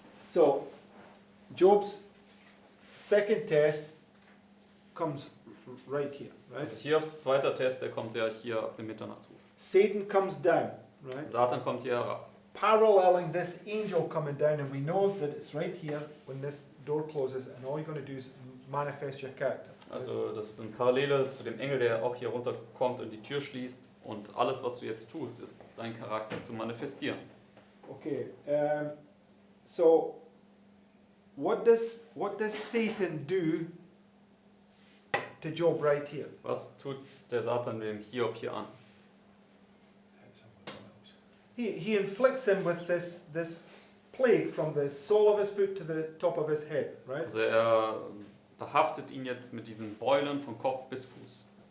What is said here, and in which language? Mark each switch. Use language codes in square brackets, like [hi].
[en] So, Job's second test comes right here, right? [de] Also Hiobs zweiter Test, der kommt ja hier ab dem Mitternachtsruf. [en] Satan comes down, right? [de] Satan kommt hier herab. [en] Paralleling this angel coming down, and we know that it's right here when this door closes, and all you're going to do is manifest your character. right? [de] Also das ist eine Parallele zu dem Engel, der auch hier runterkommt und die Tür schließt, und alles, was du jetzt tust, ist deinen Charakter zu manifestieren. [en] Okay, so what does Satan do to Job right here? [de] Was tut der Satan dem Hiob hier an? [en] Hit someone else. He inflicts him with this plague from the sole of his foot to the top of his head, right? [de] Also er behaftet ihn jetzt mit diesen Beulen von Kopf bis Fuß.